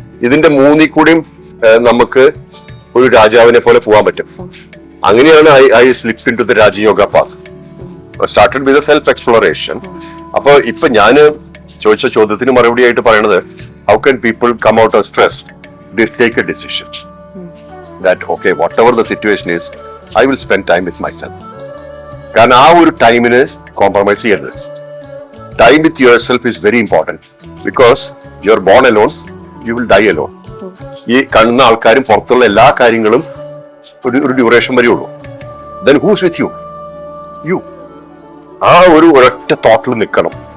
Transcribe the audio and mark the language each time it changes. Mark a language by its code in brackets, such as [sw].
[ml] ഇതിന്റെ 3 കൂടിയും നമുക്ക് ഒരു രാജാവിനെ പോലെ പോകാൻ പറ്റും. അങ്ങനെയാണ് [en] I slip in to the Rajayoga path. Started with self exploration. [ml] അപ്പൊ ഇപ്പൊ ഞാന് ചോദിച്ച ചോദ്യത്തിന് മറുപടി ആയിട്ട് പറയണത്, [en] how can people come out of stress? Take a decision that okay, whatever the situation is, I will spend time with myself. [ml] കാരണം ആ ഒരു ടൈമിന് കോംപ്രമൈസ് ചെയ്യരുത്. [en] Time with your self is very important. Because you are born alone, you will die alone. [ml] ഈ കാണുന്ന ആൾക്കാരും പുറത്തുള്ള എല്ലാ കാര്യങ്ങളും ഒരു duration വരെയുള്ളൂ. [en] Then who's with you. [ml] ആ ഒരൊറ്റ തോട്ടിൽ നിൽക്കണം.